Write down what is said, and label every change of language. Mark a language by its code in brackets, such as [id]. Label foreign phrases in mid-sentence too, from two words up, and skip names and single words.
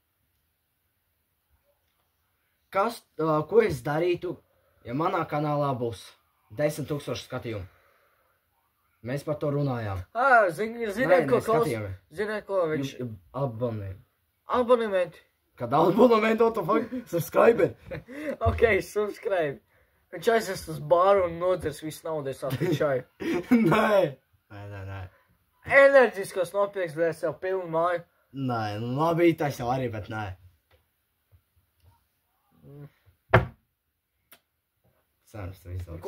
[lv] Ko es darītu, ja manā kanālā būs 10 000 skatījumu? Mēs par to runājām. Ziniet, ko viņš... Abonementi. Kad abonementi, [en] what the fuck? Subscriber. Ok, subscribe. [lv] Viņš aizies uz bāru un nodzers visu naudu, es atvedu čaju. Nē. Enerģiskos nopirks, bet es jau pilnu māju. Nē, nu labi, tas jau arī, bet nē. Ceras, tu izdodas.